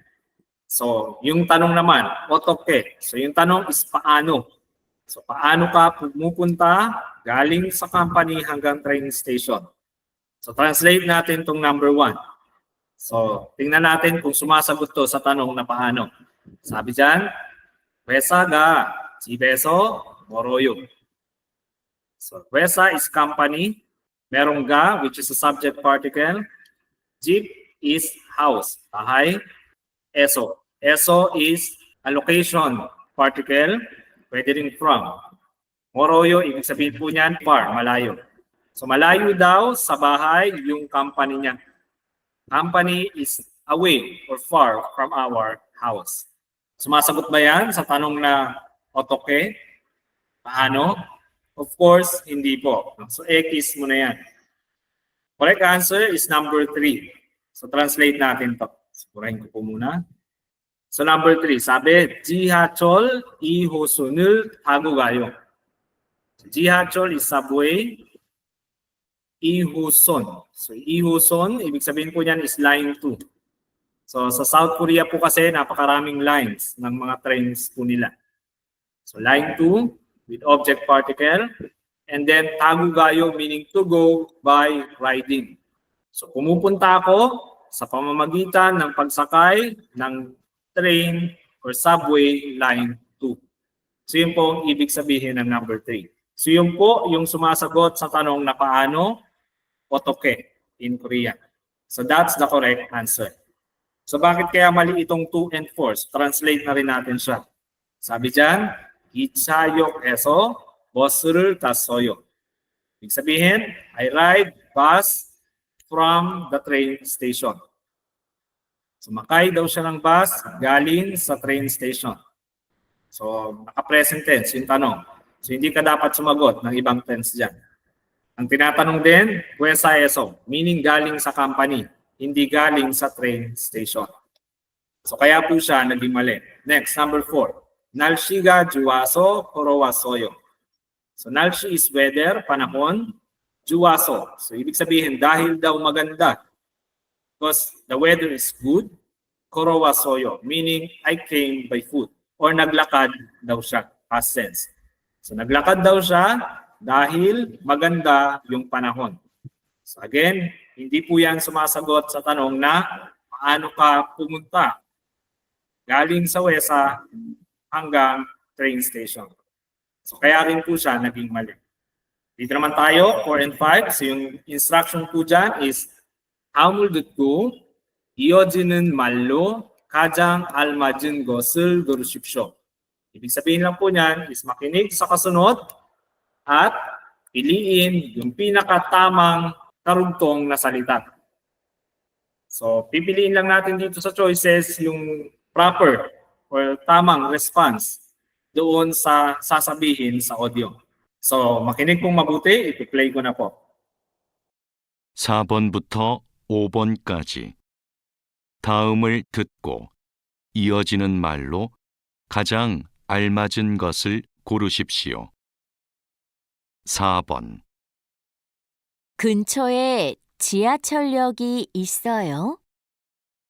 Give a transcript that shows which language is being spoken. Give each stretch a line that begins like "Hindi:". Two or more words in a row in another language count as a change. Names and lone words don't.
Filipino: So, yung tanong naman, otoke. So, yung tanong is paano. So, paano ka pumupunta galing sa company hanggang
English: train station?
Filipino: So, translate natin tong number 1. So, tingnan natin kung sumasagot to sa tanong na paano. Sabi dyan,
Korean: 회사가 집에서 멀어요.
English: So, 회사 is company. Merong ga, which is a subject particle. 집 is house, bahay. Eso. Eso is a location particle.
Filipino: Pwede rin from. Moroyo, ibig sabihin po niyan, far, malayo. So, malayo daw sa bahay yung company niya.
English: Company is away or far from our house.
Filipino: Sumasagot ba yan sa tanong na otoke? Paano?
English: Of course,
Filipino: hindi po. So, X mo na yan.
English: Correct answer is number 3.
Filipino: So, translate natin to. Sigurahin ko po muna. So, number 3. Sabi,
Korean: 지하철 2호선을 타고 가요.
English: 지하철 is subway. 2호선.
Filipino: So, 2호선, ibig sabihin po yan is line 2. So, sa South Korea po kasi napakaraming lines ng mga trains po nila.
English: So, line 2 with object particle. And then,
Korean: 타고 가요
English: meaning to go by riding.
Filipino: So, pumupunta ako sa pamamagitan ng pagsakay ng
English: train or subway line 2.
Filipino: So, yun po ang ibig sabihin ng number 3. So, yun po yung sumasagot sa tanong na paano, otoke
English: in Korean. So, that's the correct answer.
Filipino: So bakit kaya mali itong 2 and 4? So, translate na rin natin siya. Sabi dyan,
Korean: 기차역에서 버스를 탔어요.
Filipino: Ibig sabihin,
English: I ride bus from the train station.
Filipino: Sumakay daw siya ng bus galing sa
English: train station.
Filipino: So, naka-
English: present tense
Filipino: yung tanong. So, hindi ka dapat sumagot ng ibang tense dyan. Ang tinatanong din,
Korean: 회사에서,
Filipino: meaning galing sa company. Hindi galing sa
English: train station.
Filipino: So kaya po siya naging mali. Next, number 4.
Korean: 날씨가 좋아서 걸어왔어요.
English: So 날씨 is weather,
Filipino: panahon. 좋아서. So ibig sabihin dahil daw maganda.
English: Because the weather is good. 걸어왔어요, meaning I came by foot.
Filipino: Or naglakad daw siya,
English: past tense.
Filipino: So naglakad daw siya dahil maganda yung panahon. So again, hindi po yan sumasagot sa tanong na paano ka pumunta galing sa Wesa hanggang
English: train station.
Filipino: So kaya rin po siya naging mali. Dito naman tayo, 4 and 5. So yung instruction po dyan is
Korean: 다음을 듣고 이어지는 말로 가장 알맞은 것을 고르십시오.
Filipino: Ibig sabihin lang po niyan is makinig sa kasunod at piliin yung pinakatamang karugtong na salita. So, pipiliin lang natin dito sa choices yung proper or tamang response doon sa sasabihin sa audio. So, makinig pong mabuti, ipi-play ko na po.
Korean: 4번부터 5번까지. 다음을 듣고 이어지는 말로 가장 알맞은 것을 고르십시오. 4번. 근처에 지하철역이 있어요?